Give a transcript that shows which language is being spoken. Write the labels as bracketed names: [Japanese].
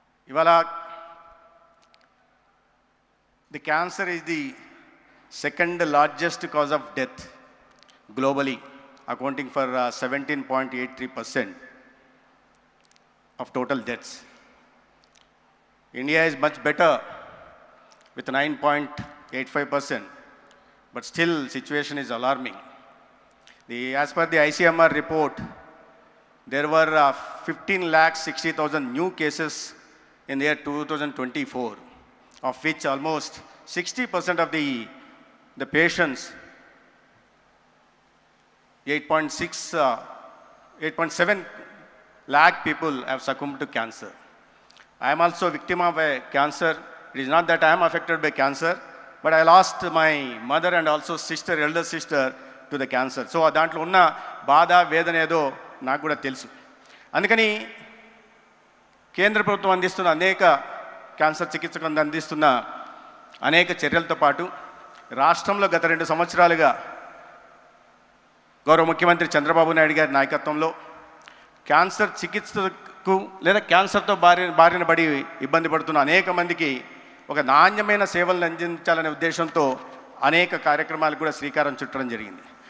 [English] ఇవాళ the cancer is the second largest cause of death globally, accounting for 17.83% of total deaths. India is much better with 9.85%, but still situation is alarming. As per the ICMR report, there were 15,60,000 new cases in the year 2024, of which almost 60% of the patients, 8.7 lakh people have succumbed to cancer. I am also a victim of a cancer. It is not that I am affected by cancer, but I lost my mother and also elder sister to the cancer. [Telugu] So దాంట్లో ఉన్న బాధ వేదన ఏదో నాకు కూడా తెలుసు. అందుకని కేంద్ర ప్రభుత్వం అందిస్తున్న అనేక క్యాన్సర్ చికిత్సకు అందిస్తున్న అనేక చర్యలతో పాటు రాష్ట్రంలో గత 2 సంవత్సరాలుగా గౌరవ ముఖ్యమంత్రి చంద్రబాబు నాయుడు గారి నాయకత్వంలో క్యాన్సర్ చికిత్సకు లేదా క్యాన్సర్తో బారిన పడి ఇబ్బంది పడుతున్న అనేక మందికి ఒక నాణ్యమైన సేవలను అందించాలనే ఉద్దేశంతో అనేక కార్యక్రమాలకు కూడా శ్రీకారం చుట్టడం జరిగింది.